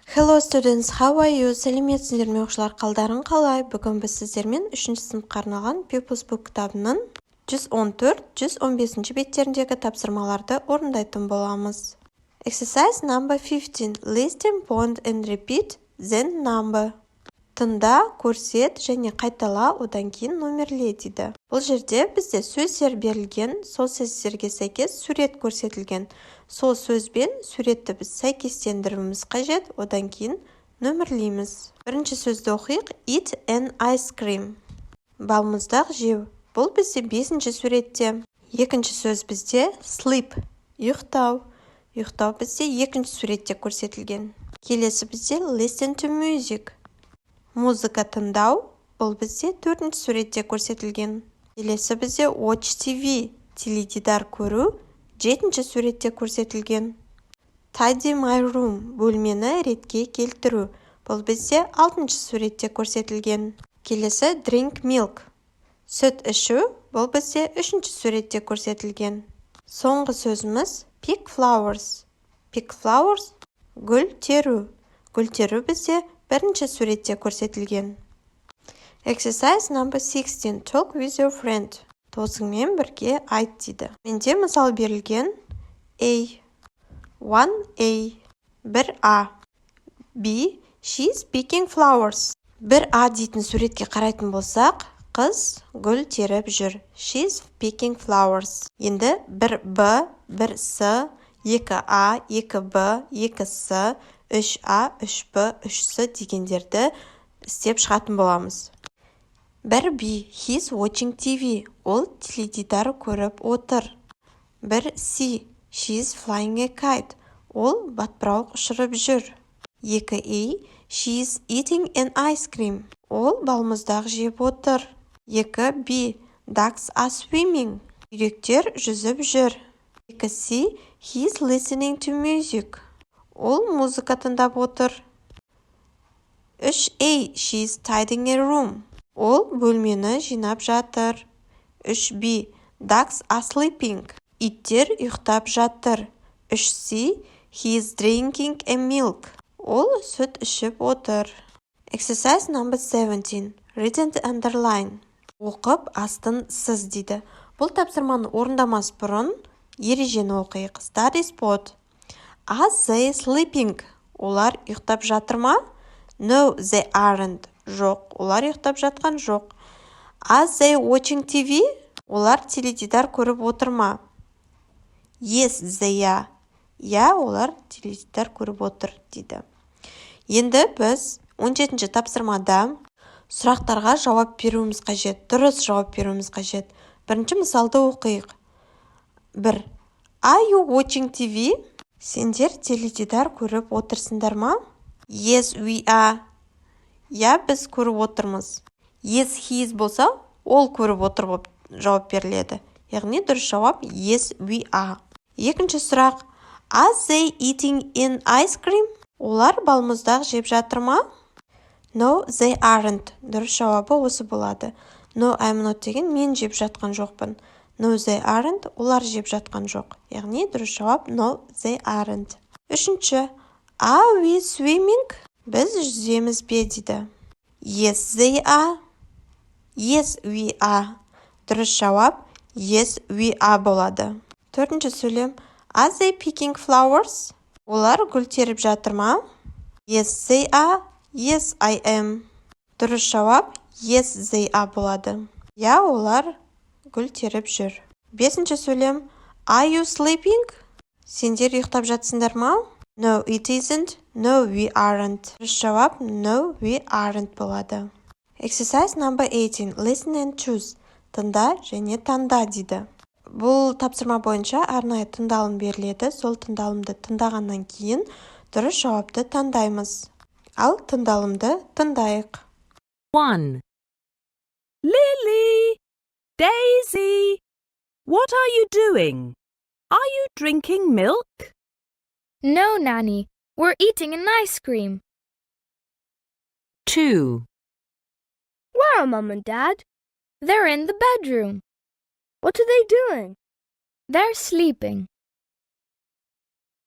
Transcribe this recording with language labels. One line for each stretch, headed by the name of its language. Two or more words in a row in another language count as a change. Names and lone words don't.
English: Hello students, how are you?
Kazakh: Сәлеметсіздер ме оқушылар, қалдарың қалай? Бүгін біз сіздермен 3-ші сыныпқа арналған Pupils Book кітабының 114-115 беттеріндегі тапсырмаларды орындайтын боламыз.
English: Exercise number 15. Listen, point and repeat, then number.
Kazakh: Тыңда, көрсет және қайтала, одан кейін номерле дейді. Бұл жерде бізде сөздер берілген, сол сөздерге сәйкес сурет көрсетілген. Сол сөзбен суретті біз сәйкестендіруіміз қажет, одан кейін нөмірлейміз. Бірінші сөзді оқиық.
English: Eat an ice cream.
Kazakh: Балмұздақ жеу. Бұл бізде 5-ші суретте. Екінші сөз бізде sleep. Ұйықтау. Ұйықтау бізде 2-ші суретте көрсетілген. Келесі бізде
English: listen to music.
Kazakh: Музыка тыңдау. Бұл бізде 4-ші суретте көрсетілген. Келесі бізде
English: watch TV.
Kazakh: Теледидар көру. 7-ші суретте көрсетілген.
English: Tidy my room.
Kazakh: Бөлмені ретке келтіру. Бұл бізде 6-ші суретте көрсетілген. Келесі
English: drink milk.
Kazakh: Сүт ішу. Бұл бізде 3-ші суретте көрсетілген. Соңғы сөзіміз
English: pick flowers. Pick flowers.
Kazakh: Гүл теру. Гүл теру бізде 1-ші суретте көрсетілген.
English: Exercise number 16. Talk with your friend.
Kazakh: Досыңмен бірге айт дейді. Менде мысал берілген A. 1A.
English: 1A. B. She's picking flowers.
Kazakh: 1A дейтін суретке қарайтын болсақ, қыз гүл теріп жүр.
English: She's picking flowers. Енді 1B, 1C, 2A, 2B, 2C, 3A,
Kazakh: 3B, 3C дегендерді істеп шығатын боламыз.
English: 1B. He's watching TV.
Kazakh: Ол теледидар көріп отыр.
English: 1C. She's flying a kite.
Kazakh: Ол батпырауық ұшырып жүр.
English: 2A. She's eating an ice cream.
Kazakh: Ол балмұздақ жеп отыр.
English: 2B. Ducks are swimming.
Kazakh: Үйректер жүзіп жүр.
English: 2C. He's listening to music.
Kazakh: Ол музыка тыңдап отыр.
English: 3A. She's tidying a room.
Kazakh: Ол бөлмені жинап жатыр.
English: 3B. Ducks are sleeping.
Kazakh: Иттер ұйықтап жатыр.
English: 3C. He's drinking a milk.
Kazakh: Ол сүт ішіп отыр.
English: Exercise number 17. Read and underline.
Kazakh: Оқып, астын сыз дейді. Бұл тапсырманы орындамас бұрын ережені оқиық.
English: Study spot. Are they sleeping?
Kazakh: Олар ұйықтап жатыр ма?
English: No, they aren't.
Kazakh: Жоқ, олар ұйықтап жатқан жоқ.
English: Are they watching TV?
Kazakh: Олар теледидар көріп отыр ма?
English: Yes, they are.
Kazakh: Я, олар теледидар көріп отыр дейді. Енді біз 17-ші тапсырмада сұрақтарға жауап беруіміз қажет, дұрыс жауап беруіміз қажет. Бірінші мысалды оқиық. 1.
English: Are you watching TV?
Kazakh: Сендер теледидар көріп отырсыңдар ма?
English: Yes, we are.
Kazakh: Я, біз көріп отырмыз.
English: Yes, he is
Kazakh: болса, ол көріп отыр болып жауап беріледі. Яғни дұрыс жауап
English: yes, we are.
Kazakh: Екінші сұрақ.
English: Are they eating an ice cream?
Kazakh: Олар балмұздақ жеп жатыр ма?
English: No, they aren't.
Kazakh: Дұрыс жауабы осы болады.
English: No, I'm not
Kazakh: деген мен жеп жатқан жоқпын.
English: No, they aren't.
Kazakh: Олар жеп жатқан жоқ. Яғни дұрыс жауап
English: no, they aren't.
Kazakh: Үшінші.
English: Are we swimming?
Kazakh: Біз жүземіз бе дейді.
English: Yes, they are. Yes, we are.
Kazakh: Дұрыс жауап
English: yes, we are
Kazakh: болады. Төртінші сөйлем.
English: Are they picking flowers?
Kazakh: Олар гүл теріп жатыр ма?
English: Yes, they are. Yes, I am.
Kazakh: Дұрыс жауап
English: yes, they are
Kazakh: болады. Я, олар гүл теріп жүр. Бесінші сөйлем.
English: Are you sleeping?
Kazakh: Сендер ұйықтап жатсыңдар ма?
English: No, it isn't. No, we aren't.
Kazakh: Дұрыс жауап
English: no, we aren't
Kazakh: болады.
English: Exercise number 18. Listen and choose.
Kazakh: Тыңда және таңда дейді. Бұл тапсырма бойынша арнайы тыңдалым беріледі. Сол тыңдалымды тыңдағаннан кейін дұрыс жауапты таңдаймыз. Ал тыңдалымды тыңдайық.
English: 1. Lily! Daisy! What are you doing? Are you drinking milk? No, Nanny. We're eating an ice cream. 2. Where are Mom and Dad? They're in the bedroom. What are they doing? They're sleeping.